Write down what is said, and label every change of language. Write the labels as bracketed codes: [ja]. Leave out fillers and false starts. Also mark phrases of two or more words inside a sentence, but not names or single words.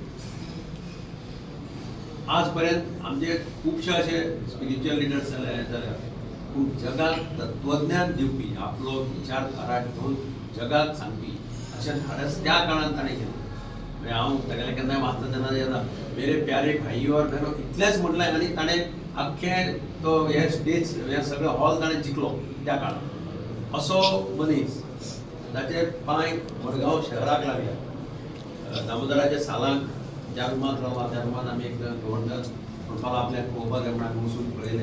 [kok] आज पर्यंत आमचे खुबशे अशे [en] spiritual leaders [kok] जाल्यात, पूण जगाक तत्वज्ञान दिवपी आपलो विचारधारा घेवन जगाक सांगपी अशें धाडस त्या काळांत ताणें केलें. म्हणजे हांव तागेलें केन्नाय वाचता तेन्ना येता [hi] मेरे प्यारे भाईयो और बहनो [kok] इतलेंच म्हटलें आनी ताणें आख्खें तो हे स्टेज हे सगळो हॉल ताणें जिखलो त्या काळांत. असो मनीस जाचे पांय मडगांव शहराक लागल्या. दामोदराच्या सालांक ज्या रुमांत रावला त्या रुमांत आमी एक गव्हर्नर म्हणपाक आपल्याक पळोवपाक गेले म्हणून वचून पळयलें.